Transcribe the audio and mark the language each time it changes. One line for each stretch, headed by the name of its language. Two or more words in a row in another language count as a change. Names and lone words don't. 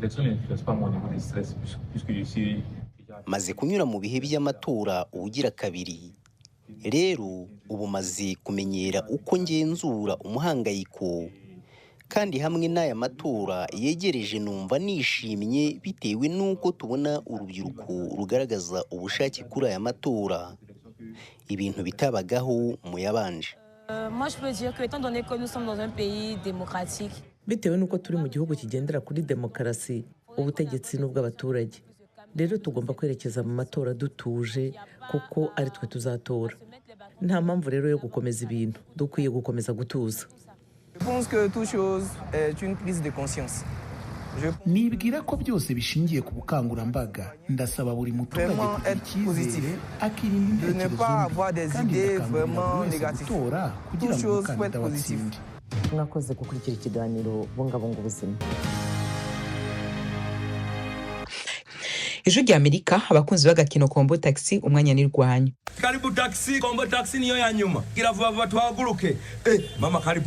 Kinyarwanda: Maze kunyura mu bihe by'amatora ubugira kabiri, rero ubu maze kumenyera uko ngenzura umuhangayiko, kandi hamwe n'aya matora yegereje numva nishimye bitewe n'uko tubona urubyiruko rugaragaza ubushake kuri aya matora, ibintu bitabagaho mu yabanje.
French: Moi je peux dire que étant donné que nous sommes dans un pays démocratique,
Kinyarwanda: bitewe n'uko turi mu gihugu kigendera kuri demokarasi, ubutegetsi n'ubw'abaturage, rero tugomba kwerekeza mu matora dutuje kuko ari twe tuzatora. Nta mpamvu rero yo gukomeza ibintu, dukwiye gukomeza gutuza.
French: Je pense que toute chose est une prise de conscience.
Kinyarwanda: Nibwira ko byose bishingiye ku bukangurambaga. Ndasaba buri muturage kugira icyizere, akirinda intekerezo mbi, kandi
French: vraiment négatif. Toute chose peut être positive.
Kinyarwanda: Mwakoze gukurikira ikiganiro Bungabunga ubuzima. Ijwi ry'Amerika, abakunzi b'agakino Kombo Taxi, umwanya nirwanyu. Karibu taxi, Kombo Taxi niyo ya nyuma. Gira vuba vuba twaguruke.
Swahili: Mama karibu.